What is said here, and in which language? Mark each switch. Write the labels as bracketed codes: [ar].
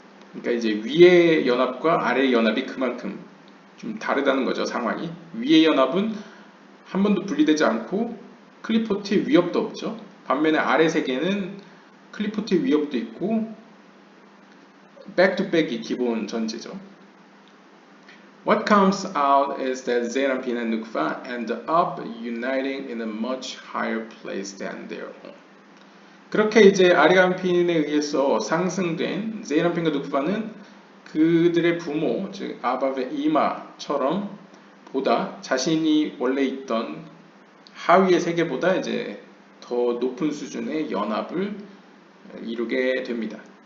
[ko] 그러니까 이제 위의 연합과 아래의 연합이 그만큼 좀 다르다는 거죠, 상황이. 위의 연합은 한 번도 분리되지 않고 클리포트의 위협도 없죠. 반면에 아래 세계는 클리포트의 위협도 있고 [en] back-to-back [ko] 이 기본 전제죠. [en] What comes out is that Zerampin and Nukva end up uniting in a much higher place than their own. [ko] 그렇게 이제 아리간핀에 의해서 상승된 제이란핀과 누쿠바는 그들의 부모, 즉 아바의 이마처럼 보다 자신이 원래 있던 하위의 세계보다 이제 더 높은 수준의 연합을 이루게 됩니다.